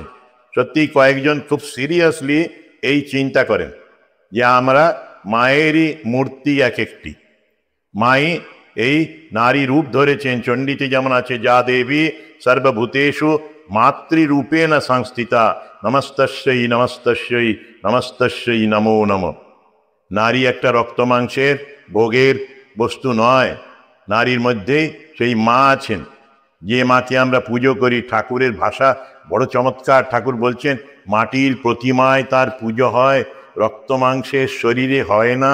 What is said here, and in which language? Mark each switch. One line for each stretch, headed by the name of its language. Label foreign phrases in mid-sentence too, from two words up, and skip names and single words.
Bangla: সত্যি কয়েকজন খুব সিরিয়াসলি এই চিন্তা করেন যে আমরা মায়েরই মূর্তি এক একটি। মাই এই নারী রূপ ধরেছেন। চণ্ডীতে যেমন আছে,
Sanskrit: যা দেবী সর্বভূতেষু মাতৃরূপেণ সংস্থিতা, নমস্তস্যৈ নমস্তস্যৈ নমস্তস্যৈ নমো নমঃ।
Bangla: নারী একটা রক্ত মাংসের ভোগের বস্তু নয়, নারীর মধ্যেই সেই মা আছেন, যে মাকে আমরা পুজো করি। ঠাকুরের ভাষা বড় চমৎকার। ঠাকুর বলছেন মাটির প্রতিমায় তার পুজো হয়, রক্ত মাংসের শরীরে হয় না।